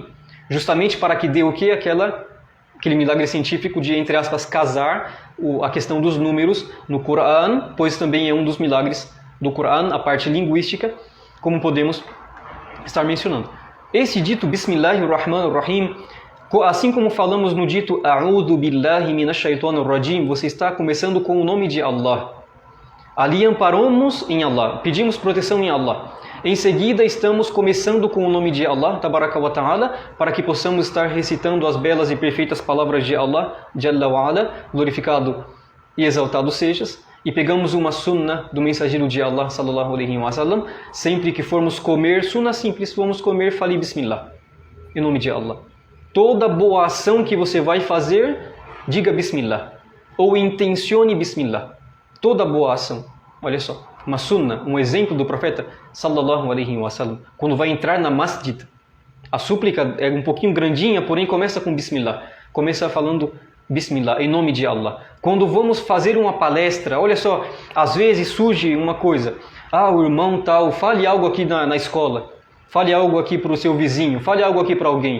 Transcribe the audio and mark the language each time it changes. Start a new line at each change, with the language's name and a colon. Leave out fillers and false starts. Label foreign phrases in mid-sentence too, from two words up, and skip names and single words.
Portuguese: Justamente para que dê o quê? Aquele milagre científico de, entre aspas, casar a questão dos números no Coran, pois também é um dos milagres do Coran, a parte linguística, como podemos estar mencionando. Esse dito Bismillahirrahmanirrahim, assim como falamos no dito
Arabic: أعوذ بالله من الشيطان الرجيم,
Portuguese: você está começando com o nome de Allah. Ali amparamos em Allah, pedimos proteção em Allah. Em seguida, estamos começando com o nome de Allah,
Arabic: تبارك وتعالى,
Portuguese: para que possamos estar recitando as belas e perfeitas palavras de Allah,
Arabic: جل وعلا,
Portuguese: glorificado e exaltado sejas. E pegamos uma sunnah do mensageiro de Allah,
Arabic: صلى الله عليه وسلم,
Portuguese: sempre que formos comer, sunnah simples, vamos comer, fale Bismillah, em nome de Allah. Toda boa ação que você vai fazer, diga Bismillah, ou intencione Bismillah. Toda boa ação, olha só. Uma sunnah, um exemplo do profeta
Arabic: صلى الله عليه وسلم,
Portuguese: quando vai entrar na masjid, a súplica é um pouquinho grandinha, porém começa com Bismillah, começa falando Bismillah, em nome de Allah. Quando vamos fazer uma palestra, olha só, às vezes surge uma coisa, o irmão tal, fale algo aqui na escola, fale algo aqui para o seu vizinho, fale algo aqui para alguém.